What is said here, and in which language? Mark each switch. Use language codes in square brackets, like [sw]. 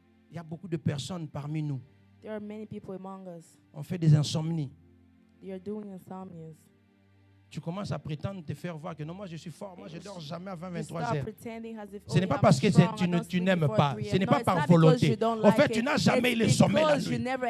[fr] Il y a beaucoup de personnes parmi nous. [en] There are many people among us. [fr] On fait des insomnies. [en] They are doing insomnias. [fr] Tu commences à prétendre te faire voir que non, moi je suis fort, moi je dors jamais avant 23 heures. Ce n'est pas parce que tu n'aimes pas, ce n'est pas par volonté. En fait, tu n'as jamais eu le sommeil la nuit.